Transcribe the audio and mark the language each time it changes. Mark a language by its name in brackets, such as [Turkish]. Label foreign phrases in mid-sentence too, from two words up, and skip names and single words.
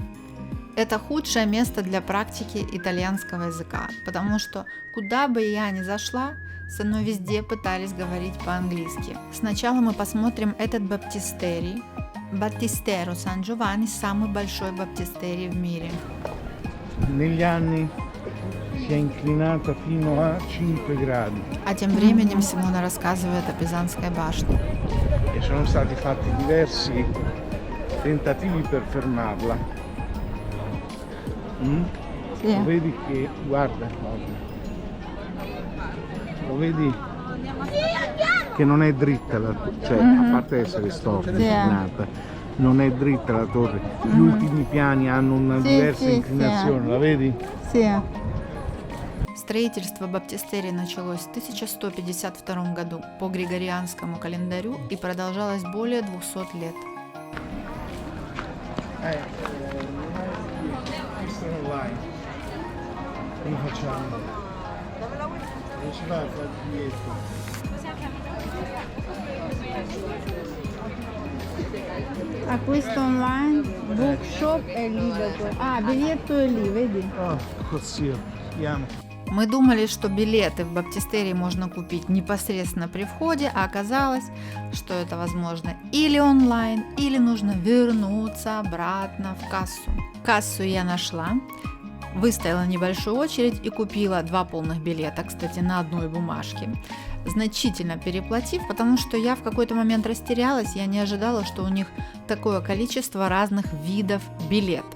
[Russian] Это худшее место для практики итальянского языка, потому что куда бы я ни зашла, со мной везде пытались говорить по-английски. Сначала мы посмотрим этот баптистерий. Battistero Сан Giovanni – самый большой баптистерий в мире. [Italian] Negli anni si è inclinata fino a 5 gradi [Russian] А тем временем Симона рассказывает о Пизанской башне. [Italian] e sono stati fatti diversi tentativi per fermarla. Sì. Lo vedi che, guarda, lo vedi che non è dritta, cioè a parte essere storta, inclinata, non è dritta la torre. Gli ultimi piani hanno una diversa inclinazione, la vedi? Sì. [Russian] Строительство баптистерия началось в 1152 году по григорианскому календарю и продолжалось более 200 лет. [Italian] Questo è online. Come facciamo? Non si va a fare il biglietto. Acquisto online, bookshop e lì dopo. Ah, biglietto è lì, vedi? Oh, così, piano. [Russian] Мы думали, что билеты в баптистерий можно купить непосредственно при входе, а оказалось, что это возможно или онлайн, или нужно вернуться обратно в кассу. Кассу я нашла, выстояла небольшую очередь и купила 2 полных билета, кстати, на одной бумажке, значительно переплатив, потому что я в какой-то момент растерялась, я не ожидала, что у них такое количество разных видов билетов.